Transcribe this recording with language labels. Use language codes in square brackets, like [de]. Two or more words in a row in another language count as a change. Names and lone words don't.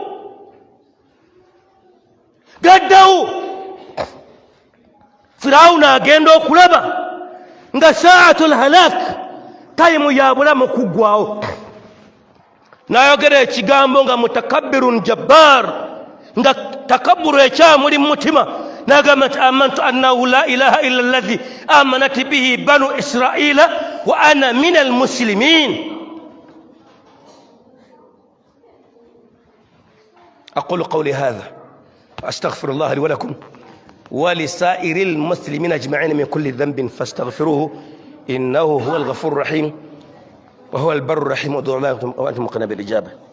[lg] Firawuna agenda okulaba nga [ar] ساعة الهلاك [lg] tayimu ya bulamu kuggwawo. N'ayogera ekigambo nga [ar] متكبر جبار [lg] nga takabburu ekyamuli mu mutima. [ar] N'agamba nti آمنت أنه لا إله إلا الذي آمنت به بنو إسرائيل وأنا من المسلمين. أقول قولي هذا وأستغفر الله لي ولكم ولسائر المسلمين أجمعين من كل ذنب فاستغفروه إنه هو الغفور الرحيم وهو البر الرحيم ودعوا الله وأنتم موقنون بالإجابة.